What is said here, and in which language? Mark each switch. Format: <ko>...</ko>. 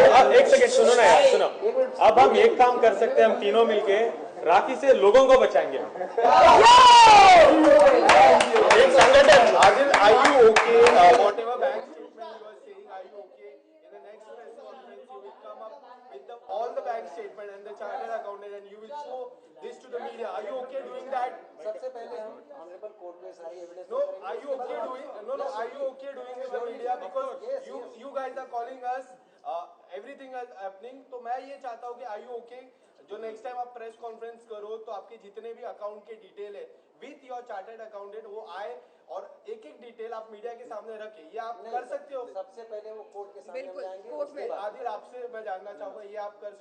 <hi>एक सेकंड सुनो ना यार, सुनो। अब हम एक काम कर सकते हैं, हम तीनों मिलके राखी से लोगों को बचाएंगे। एक संगठन</hi> <en>Adil, are you okay? Whatever bank statement you are saying, are you okay? In the next press conference, you will come up with all the bank statement and the chartered accountant, and you will show this to the media. Are you okay doing that?</en> <hi>सबसे पहले हम honourable court में सारी evidence.</hi> <en>No, are you okay doing? No, are you okay doing with the media because you guys are calling us everything is happening.</en> <hi>तो मैं ये चाहता हूँ कि</hi> <en>are you okay?</en> <hi>जो नेक्स्ट टाइम आप प्रेस कॉन्फ्रेंस करो तो आपके जितने भी अकाउंट के डिटेल है</hi> <en>with your</en> <hi>चार्टर्ड अकाउंटेंट वो आए और एक एक डिटेल आप मीडिया के सामने रखे, ये आप कर सकते हो? सबसे पहले वो कोर्ट के सामने बिल्कुल, जाएंगे। कोर्ट में। आदिल आपसे मैं जानना चाहूंगा, ये आप कर सकते</hi>